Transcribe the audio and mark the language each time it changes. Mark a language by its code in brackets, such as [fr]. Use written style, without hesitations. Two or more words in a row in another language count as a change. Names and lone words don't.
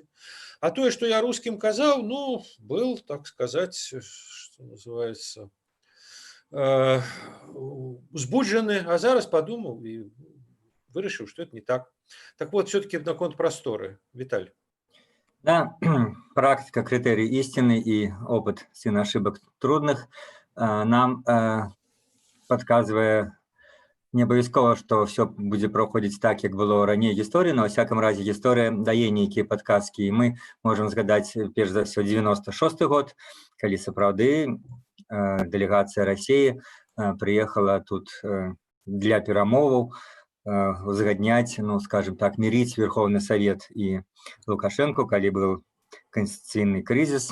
[ru] А то, что я русским казал, ну, был, так сказать, что называется, узбуджены, а зараз подумал и вырашил, что это не так. Так вот, все-таки [be] наконт просторы. [ru] Виталь. Да, практика, критерий истины и опыт сына ошибок трудных нам подказывает [be] не абавязкова, што ўсё будзе праходзіць так, як было раней гісторыі, но, ва всяком разе, гісторыя дае нейкія падказкі, і мы можам згадаць, перш за ўсё, 96-й год, калі сапраўды дэлегацыя Расіі прыехала тут для перамоваў, узгадняць, ну, скажем так, мірыць Верховны Савет і Лукашенко, калі был конституцыйны крызіс.